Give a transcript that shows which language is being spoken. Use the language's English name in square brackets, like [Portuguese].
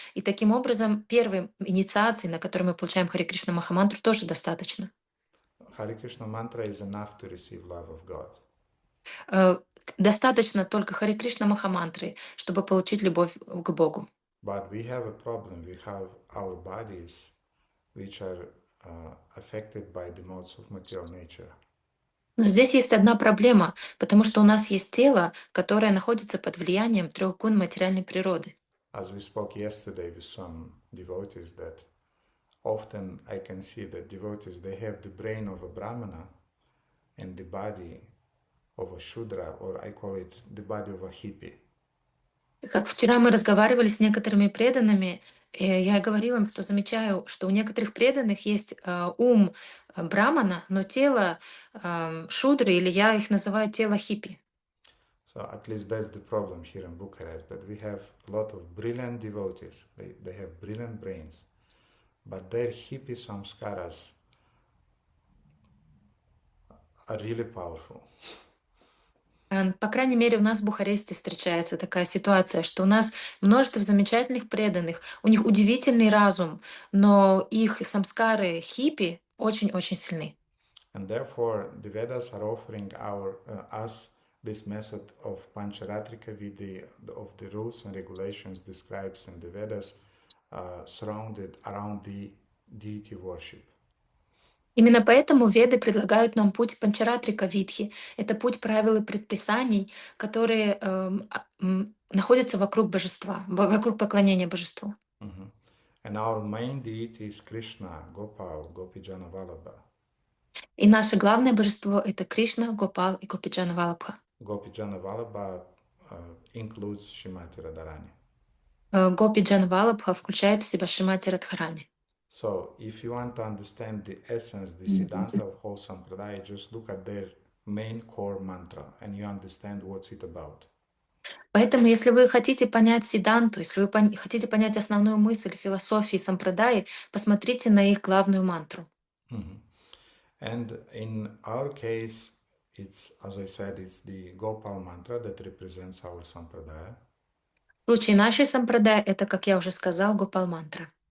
[Russian] И таким образом, первой инициацией, на которой мы получаем Хари Кришна Махамантру, тоже достаточно. [English] Hare Krishna mantra is enough to receive love of God. [Russian] Э, Достаточно только Хари Кришна Махамантры, чтобы получить любовь к Богу. [English] But we have a problem. We have our bodies which are affected by the modes of material nature. [Russian] Но здесь есть одна проблема, потому что у нас есть тело, которое находится под влиянием трех гун материальной природы. [English] As we spoke yesterday with some devotees, that often I can see that devotees, they have the brain of a brahmana and the body of a shudra, or I call it the body of a hippie. [Russian] Как вчера мы разговаривали с некоторыми преданными, я говорила им, что замечаю, что у некоторых преданных есть ум брамана, но тело шудры, или я их называю тело хиппи. [English] So at least that's the problem here in Bucharest, that we have a lot of brilliant devotees. They have brilliant brains, but their hippie samskaras are really powerful. [Russian] По крайней мере, у нас в Бухаресте встречается такая ситуация, что у нас множество замечательных преданных, у них удивительный разум, но их самскары хиппи очень-очень сильны. [English] And therefore, the Vedas are offering us this method of Pancharatrika Vidhi, of the rules and regulations described in the Vedas, surrounded around the deity worship. [Russian] Именно поэтому Веды предлагают нам путь Панчаратрика Видхи. Это путь правил и предписаний, которые находятся вокруг божества, вокруг поклонения божеству. Mhm. [English] And our main deity is Krishna, Gopal, Gopijana Vallabha. [Russian] И наше главное божество — это Кришна, Гопал и Гопиджана Валабха. [English] Gopijana Vallabha includes Shrimati Radharani. [Russian] Гопиджан Валабха включает в себя Шримати Радхарани. [English] So, if you want to understand the essence, the Siddhanta of whole Sampradaya, just look at their main core mantra and you understand what's it about. [Russian] Поэтому, если вы хотите понять Сиданту, если вы хотите понять основную мысль философии сампрадаи, посмотрите на их главную мантру. Mhm. [English] And in our case, it's, as I said, it's the Gopal Mantra that represents our Sampradaya. [Russian] В случае нашей сампрадаи это, как я уже сказал, Гопал Мантра.